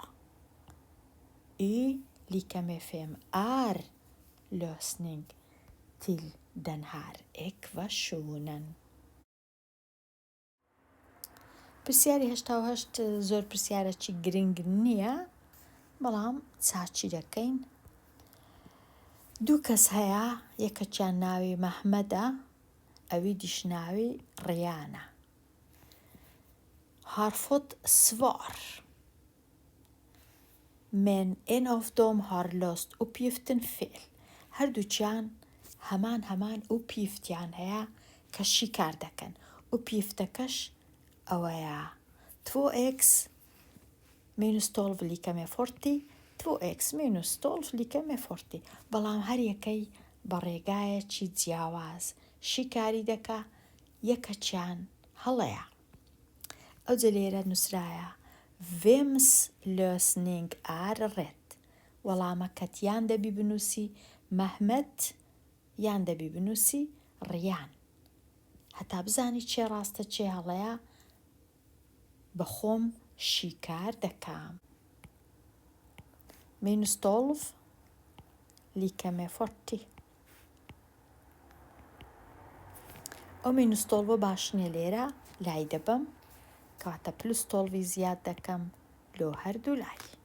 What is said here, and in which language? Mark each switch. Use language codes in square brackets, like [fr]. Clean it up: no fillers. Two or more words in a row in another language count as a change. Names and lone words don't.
[sv] x lika med fem är lösning till den här ekvationen [ckb] پرسیاری 88 زۆر پرسیارێکی گرنگ نییە بەڵام چاچی دەکەین 2 کەس هەیە یەکەکیان ناوی مەحمەدە ئەوی دیش ناوی ڕیانە [sv] har fått svar men en av dem har löst uppgiften fel [ckb] هەردووچیان هەمان uppgiftiان هەیە کە شیکار دەکەن uppgiftەکەش ئەوەیە 2x [sv] -12 lika med 40 2x -12 lika med 40 [ckb] بەڵام هەر یەکەی بە ڕێگایەکی جیاواز شیکاری دەکا یەکەچیان هەڵەیە ئەوجە لێرە نووسرایە [sv] vems lösning är rätt [ckb] وەڵامەکەت یان دەبی بنووسی مەحمەد یان دەبی بنووسی ڕیان هەتا بزانی چێ ڕاستە چێ هەڵەیە بەخۆم شیکار دەکام [sv] -12 lika med 40 [ckb] ئەو -12 باش نییە لێرە لای دەبم کەواتە +12 زیاد دەکەم لۆ هەردوو لای